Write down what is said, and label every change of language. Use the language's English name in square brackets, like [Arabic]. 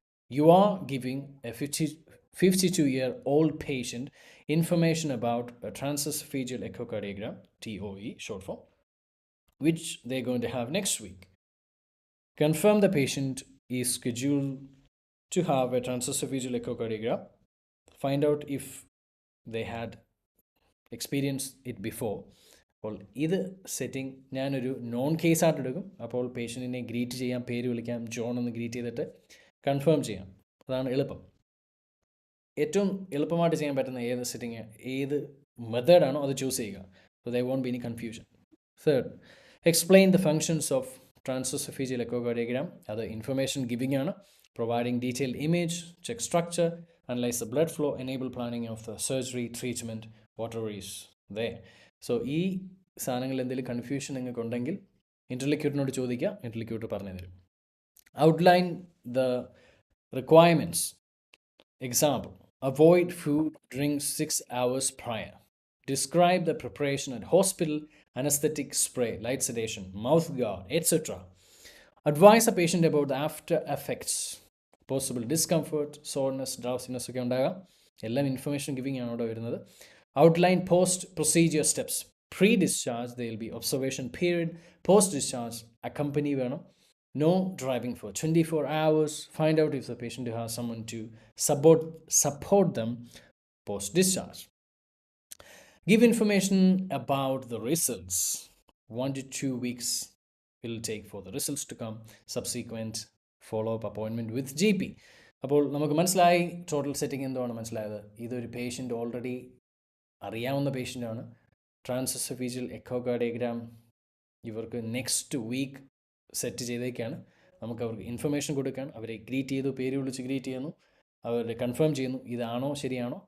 [English] You are giving a 52-year-old patient information about a transesophageal echocardiogram, TOE short form, which they're going to have next week. Confirm the patient is scheduled to have a transesophageal echocardiogram. Find out if they had experienced it before. [Malayalam] അപ്പോൾ ഇത് setting ഞാനൊരു non കേസായിട്ട് എടുക്കും. അപ്പോൾ പേഷ്യൻറ്റിനെ greet ചെയ്യാം, പേര് വിളിക്കാം, John എന്ന് greet ചെയ്തിട്ട് കൺഫേം ചെയ്യാം. അതാണ് എളുപ്പം. ഏറ്റവും എളുപ്പമായിട്ട് ചെയ്യാൻ പറ്റുന്ന ഏത് സെറ്റിംഗ്, ഏത് മെത്തേഡാണോ അത് ചൂസ് ചെയ്യുക. [English] So they won't be any confusion. Third, explain the functions of transoesophageal echocardiogram. [Malayalam] അത് ഇൻഫർമേഷൻ ഗിവിംഗ് ആണ്. [English] Providing detail image, check structure, analyse the blood flow, enable planning of the surgery, treatment, water is they. [Malayalam] So ഈ സാധനങ്ങളിൽ എന്തെങ്കിലും confusion നിങ്ങൾക്ക് ഉണ്ടെങ്കിൽ ഇൻ്റർലിക്യൂട്ടിനോട് ചോദിക്കുക, ഇൻ്റർലിക്യൂട്ടർ പറഞ്ഞു തരും. [English] Outline the requirements. Example: avoid food drinks 6 hours prior. Describe the preparation at hospital, anesthetic spray, light sedation, mouth guard, etc. Advise a patient about the after effects, possible discomfort, soreness, drowsiness [Malayalam] ഒക്കെ ഉണ്ടാകാം. എല്ലാം information giving ആണ് അവിടെ വരുന്നത്. [English] Outline post-procedure steps. Pre-discharge, there will be observation period. Post-discharge, accompany വേണം. No driving for 24 hours. Find out if the patient has someone to support them post-discharge. Give information about the results. 1 to 2 weeks will take for the results to come. Subsequent follow-up appointment with GP. [Malayalam] അപ്പോൾ നമുക്ക് മനസ്സിലായി total setting എന്താണ് മനസ്സിലായത്. ഇതൊരു patient already അറിയാവുന്ന പേഷ്യൻ്റാണ്. ട്രാൻസ്എസോഫേജിയൽ echocardiogram ഇവർക്ക് next week set ചെയ്തേക്കാണ്. നമുക്ക് അവർക്ക് ഇൻഫർമേഷൻ കൊടുക്കുകയാണ്. അവരെ ഗ്രീറ്റ് ചെയ്തു, പേര് വിളിച്ച് ഗ്രീറ്റ് ചെയ്യുന്നു, അവരെ കൺഫേം ചെയ്യുന്നു ഇതാണോ ശരിയാണോ.